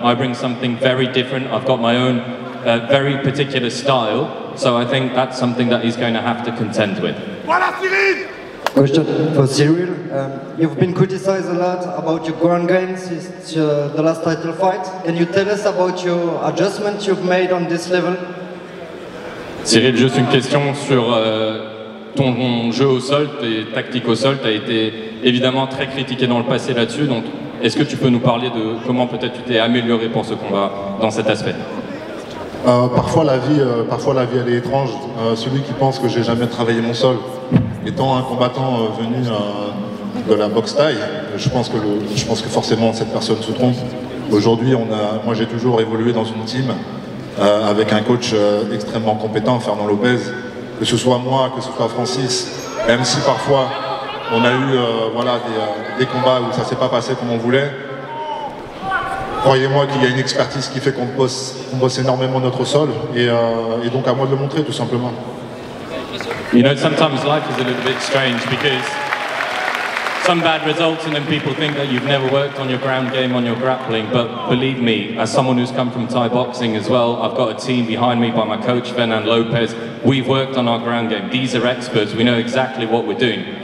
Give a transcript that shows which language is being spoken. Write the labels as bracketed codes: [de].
[en] I bring something very different. I've got my own very particular style. So I think that's something that he's going to have to contend with. [fr] Voilà, Cyril! [en] Question for Ciryl. You've been criticized a lot about your ground game since the last title fight. Can you tell us about your adjustments you've made on this level? [fr] Cyril, juste une question sur ton jeu au sol, tes tactiques au sol. Tu as été évidemment très critiqué dans le passé là-dessus. Donc, est-ce que tu peux nous parler de comment peut-être tu t'es amélioré pour ce combat dans cet aspect? Parfois la vie elle est étrange. Celui qui pense que j'ai jamais travaillé mon sol, étant un combattant venu de la boxe taille, je pense que forcément cette personne se trompe. Aujourd'hui, moi j'ai toujours évolué dans une team avec un coach extrêmement compétent, Fernand Lopez, que ce soit moi, que ce soit Francis, même si parfois on a eu des combats où ça s'est pas passé comme on voulait. Croyez-moi qu'il y a une expertise qui fait qu'on bosse énormément notre sol et donc à moi de le montrer tout simplement. [en] You know, sometimes life is a little bit strange because some bad results and then people think that you've never worked on your ground game, on your grappling, but believe me, as someone who's come from Thai boxing as well, I've got a team behind me by my coach, Fernand Lopez. We've worked on our ground game. These are experts. We know exactly what we're doing.